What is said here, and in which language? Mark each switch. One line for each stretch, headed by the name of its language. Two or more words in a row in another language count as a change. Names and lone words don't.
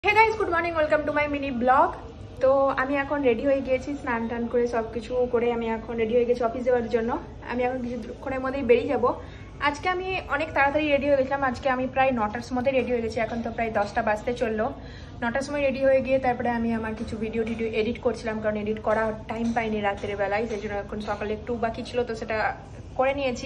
English: Hey guys good morning welcome to my mini blog.
Bangla: तो আমি এখন রেডি হয়ে গিয়েছি, স্নান টান করে সবকিছু করে আমি এখন রেডি হয়ে গেছি অফিস যাওয়ার জন্য। আমি এখন কিছুক্ষণের মধ্যেই বেরিয়ে যাব। আজকে আমি অনেক তাড়াতাড়ি রেডি হয়ে গেছিলাম, আজকে আমি প্রায় 9টার মধ্যে রেডি হয়ে গেছি। এখন তো প্রায় 10টা বাজতে চললো। 9টার সময় রেডি হয়ে গিয়ে তারপরে আমি আমার কিছু ভিডিও এডিট করছিলাম, কারণ এডিট করার টাইম পাইনি রাতের বেলায়, সেই জন্য এখন সকালে একটু বাকি ছিল, তো সেটা করে নিয়েছি।